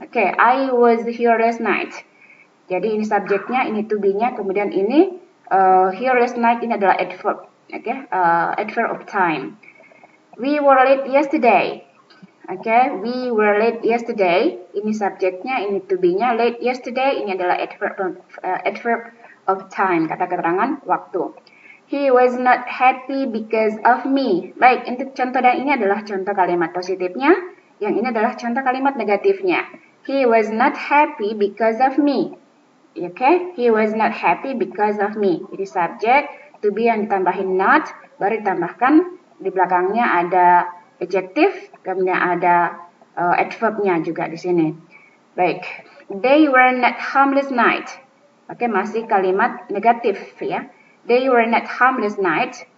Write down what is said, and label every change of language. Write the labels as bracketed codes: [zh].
[en] Oke, I was here last night. [id] Jadi ini subjeknya, ini to be-nya, kemudian ini [en] here last night [id] ini adalah adverb. [en] Oke, adverb of time. We were late yesterday. Oke, we were late yesterday. [id] Ini subjeknya, ini to be-nya. [en] Late yesterday [id] ini adalah [en] adverb of time, [id] kata keterangan waktu. [en] He was not happy because of me. [id] Baik, untuk contoh dan ini adalah contoh kalimat positifnya. Yang ini adalah contoh kalimat negatifnya. [en] He was not happy because of me. Oke, he was not happy because of me. [id] Jadi subjek, to be yang ditambahin not, baru ditambahkan di belakangnya ada adjektif, kemudian ada adverbnya juga di sini. [en] Baik, they were not home last night. Oke, [id] masih kalimat negatif ya. [en] They were not home last night.